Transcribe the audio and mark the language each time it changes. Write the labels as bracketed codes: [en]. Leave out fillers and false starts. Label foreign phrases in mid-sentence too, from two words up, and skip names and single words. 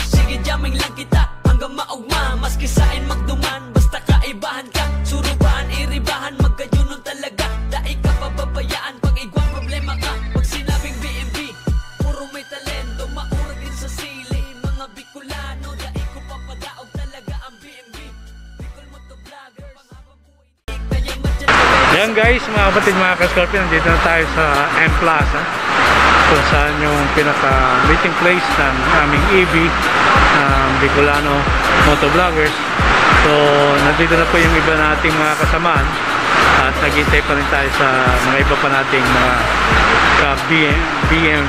[bik] Sige jamming lang kita hanggang maugma, maski sain magduman, basta kaibahan ka. Surubahan, iribahan, magkayunon talaga. Daig ka pababayaan pag igwang problema ka. Pag sinabing BMB, puro may talento, maura din sa sili. Mga Bicolano, daig ko papadaog talaga ang BMB. Bicol Motovlogger, panghabang buhay. [tl] Yan guys, mga kapatid, mga ka-Scorpio, nandito na tayo sa M Plaza. kung saan yung pinaka meeting place ng aming EV, Bicolano Motovloggers. So nandito na po yung iba nating mga kasamaan at naghintay pa rin tayo sa mga iba pa nating mga BMV.